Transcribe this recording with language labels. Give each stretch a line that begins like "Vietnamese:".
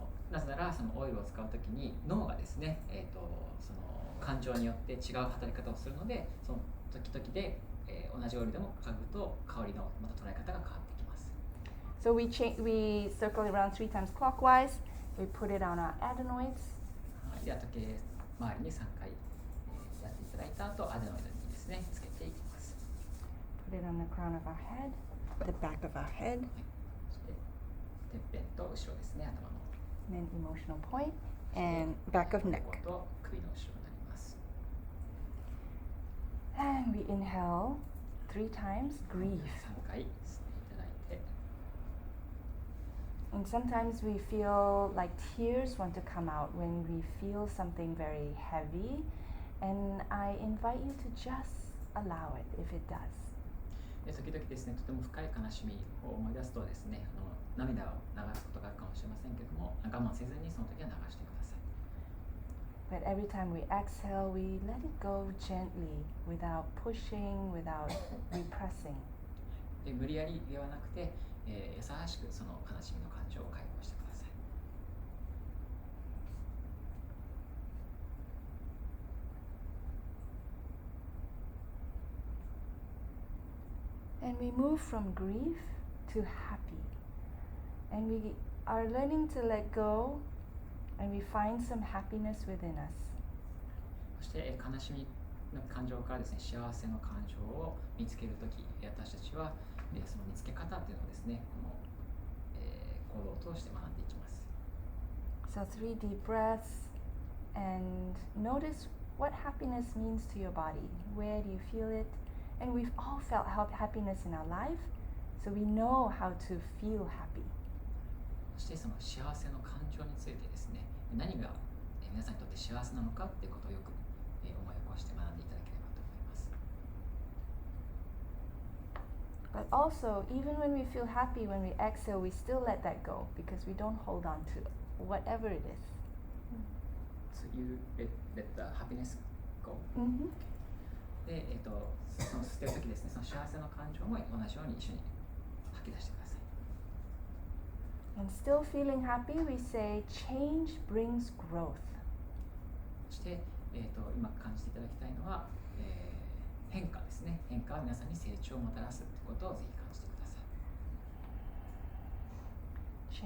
Japanese: なぜならそのオイルを使うときに脳がですね、その感情によって違う働き方をするので、その時々で、同じオイルでも嗅ぐと香りのまた捉え方が変わってきます。
English: So we circle around 3 times clockwise. We put it on our adenoids.
Japanese: では時計回りに3回、やっていただいた後、アデノイドにですね、つけていきます。
English: Put it on the crown of our head, the back of our head.
Japanese: そしててっぺんと後ろですね、頭の。
English: And then emotional point and back of neck.
Japanese: ここと首の後ろになります。
English: And we inhale 3 times, grief.
Japanese: 3回吸っていただいて。
English: And sometimes we feel like tears want to come out when we feel something very heavy. And I invite you to just allow it if it does.
Japanese: 時々ですね、とても深い悲しみを思い出すとですね、涙を流すことがあるかもしれませんけども、我慢せずにその時は流してください。
English: But every time we exhale, we let it go gently, without pushing, without repressing.
Japanese: 無理やりではなくて、優しくその悲しみの感情を解放してください。
English: And we move from grief to happy. And we are learning to let go, and we find some happiness within us.
Japanese: そして悲しみの感情からですね、幸せの感情を見つけるとき、私たちはその見つけ方っていうのをですね、この、行動を通して学んでいきます。
English: So 3 deep breaths, and notice what happiness means to your body. Where do you feel it? And we've all felt happiness in our life, so we know how to feel happy.
Japanese: そしてその幸せの感情についてですね、何が皆さんにとって幸せなのかっていうことをよく思い起こして学んでいただければと思います。
English: But also, even when we feel happy, when we exhale, we still let that go because we don't hold on to whatever it is. So you let the happiness go.
Japanese: で、その吸ってる時ですね、その幸せの感情も同じように一緒に吐き出してください。
English: And still feeling happy, we say change brings growth.
Japanese: そして、今感じていただきたいのは、変化ですね。変化は皆さんに成長をもたらすということをぜひ感じてください。